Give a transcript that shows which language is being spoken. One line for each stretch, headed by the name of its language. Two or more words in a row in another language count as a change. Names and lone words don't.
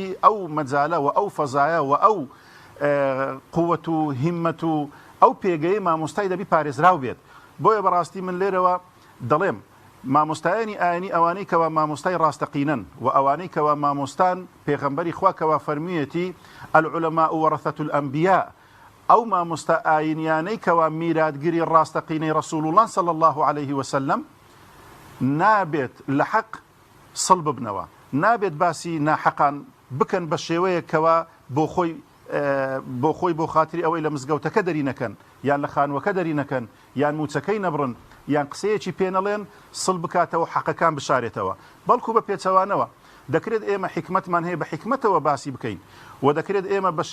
Central Kurdish: ئەو مەجالە و ئەو فەزایە و ئەو قووەت و هیممەت و ئەو پێگەی مامۆستای دەبی پارێزراو بێت بۆیە بەڕاستی من لێرەوە دەڵێم مامۆستایانی ئاینی ئەوانەی کەوا مامۆستای ڕاستەقینەن و ئەوانەی کەوا مامۆستان پێغەمبەری خوا کەوا فەرموویەتی
Arabic: العولەماء وەرەثەة الأنبیاء
Central Kurdish: ئەو مامۆستا ئاینیانەی کەوا میراتگیری ڕاستەقینەی ڕەسوول الله
Arabic: صلی الله عليه وسلم
Central Kurdish: نابێت لە حەق سڵ ببنەوە نابێت باسی ناحەقان بکەن بە شێوەیە کەوا بۆ خۆی بۆ خاتری ئەوەی لە مزگەوتەکە دەری نەکەن یان لە خانوەکە دەری نەکەن یان موچەکەی نەبڕن یان قسەیەکی پێنەڵێن سڵ بکاتەوە حەقەکان بشارێتەوە بەڵکو بە پێچەوانەوە دەکرێت ئێمە حکمتمان هەیە بە حکمتەوە باسی بکەین و دەکرێت ئێمە بە